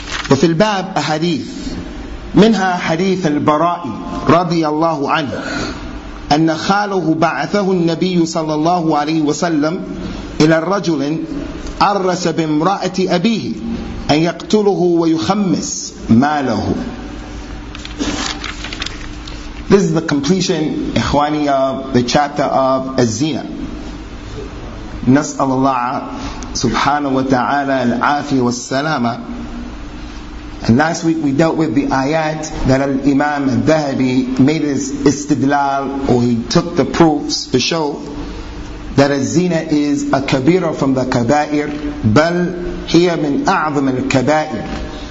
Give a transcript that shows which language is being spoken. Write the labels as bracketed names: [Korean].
[Arabic] وفي الباب أحاديث، منها حديث البراء رضي الله عنه أن خاله بعثه النبي صلى الله عليه وسلم إلى الرجل عرس بامرأة أبيه أن يقتله ويخمس ماله. [English] This is the completion, [Arabic] إخواني, [English] of the chapter of الزنا. [Arabic] نسأل الله سبحانه وتعالى العافية والسلامة. [English] And last week we dealt with the ayat that Al-Imam Al-Dhahabi made his istidlal, or he took the proofs to show that al-zina is a kabira from the kabair, [Arabic] بل هي من أعظم الكبائر.